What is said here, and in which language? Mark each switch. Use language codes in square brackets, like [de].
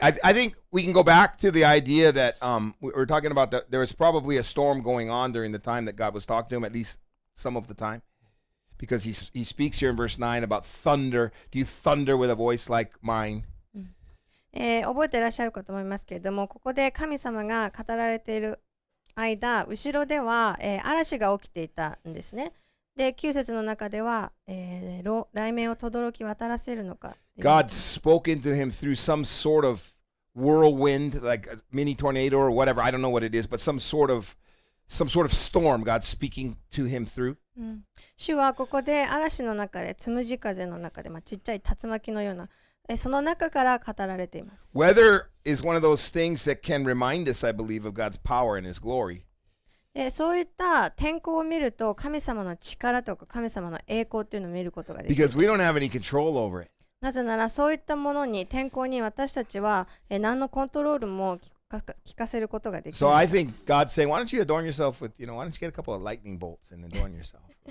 [en] I think we can go back to the idea that we're talking about that there was probably a storm going on during the time that God was talking to him, at least some of the time, because he speaks here in verse 9 about thunder. Do you thunder with a voice like mine? [ja] 覚えていらっしゃるかと思いますけれども、ここで神様が語られている間、後ろでは、嵐が起きていたんですね。で、9節の中では、雷鳴を轟き渡らせるのか。 [en] God spoken to him through some sort of whirlwind, like a mini tornado or whatever. I don't know what it is, but some sort of storm. God speaking to him through. [ja] 主はここで嵐の中で、つむじ風の中で、ちっちゃい竜巻のような、その中から語られています。 [en] Weather is one of those things that can remind us, I believe, of God's power and His glory. [ja] そういった天候を見ると神様の力とか神様の栄光というのを見ることができる。 [en] Because we don't have any control over it. [ja] なぜならそういったものに天候に私たちは何のコントロールも聞かせることができる。 [en] So I think God's saying, why don't you adorn yourself with, why don't you get a couple of lightning bolts and adorn yourself?